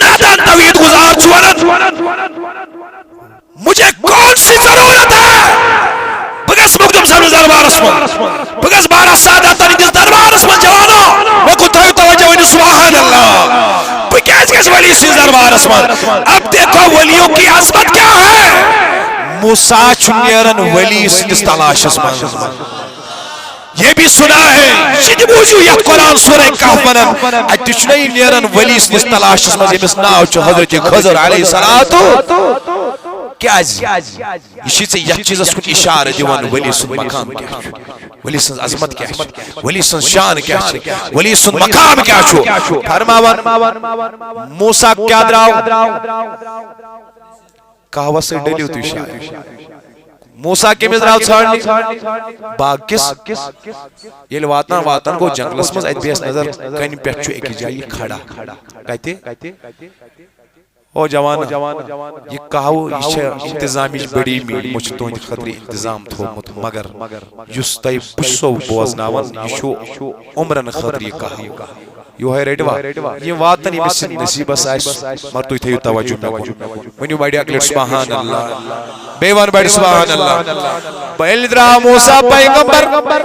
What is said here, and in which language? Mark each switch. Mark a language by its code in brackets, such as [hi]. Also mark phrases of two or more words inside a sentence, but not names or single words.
[ks] نادان توحید گزار چھُ ونان [ur] مجھے کون سی ضرورت ہے [ks] بہٕ گژھٕ مخدوم صاحبس دربارس منٛز بہٕ گژھٕ بارہ ساداتن ہٕنٛدِس دربارس منٛز جوانو مےٚ کُن تھٲیِو توجہ ؤنِو سبحان اللہ بہٕ کیٛازِ گژھٕ ولی سٕنٛدِس دربارس منٛز [ur] اب دیکھو ولیوں کی عظمت کیا ہے [ks] موسیٰ چھُ نیران ولی سٕنٛدِس تلاشس منٛز [ur] یہ بھی سنا ہے [ks] یہ تہِ بوٗزِو یتھ قرآن سورہ کہف ونان اتہِ چھُنہ یہِ نیران ولی سٕنٛدِس تلاشس منٛز ییٚمِس ناو چھُ حضرت خضر علیہ الصلوۃ کیازِ یہ چھ ژےٚ یتھ چیٖزس کُن اشارٕ دِوان ولی سُنٛد مقام کیٛاہ چھُ ولی سٕنٛز عظمت کیٛاہ چھِ ولی سٕنٛز شان کیٛاہ چھِ ولی سُنٛد مقام کیٛاہ چھُ فرماوان موسیٰ کیٛاہ درٛاو کہوس سۭتۍ ڈٔلِو تُہۍ شاید موسیٰ کٔمِس درٛاو ژھانٛڈنہِ باغ کِس ییٚلہِ واتان گوٚو جنگلس منٛز اتہِ بیٚہس نظر کنہِ پٮ۪ٹھ چھُ أکِس جایہِ یہِ کھڑا کتہِ او جوان یہ کہو یہ چھے انتظامچ بڑی میل مجھ تہندِ خٲطرٕ انتظام تھومُت مگر یُس تۄہہِ بہٕ چھُسو بوزناوان یہِ چھُ عمرن خٲطرٕ یہِ کہو یہوے رٔٹوا یِم واتن ییٚمِس سٕنٛدِ نصیٖبس آسہِ مگر تُہۍ تھٲیِو توجہ مےٚ کُن ؤنِو بڑِ اکہِ لٹہِ سبحان اللہ بیٚیہِ ون بڑِ سبحان اللہ ییٚلہِ درٛاو موسیٰ پیغمبر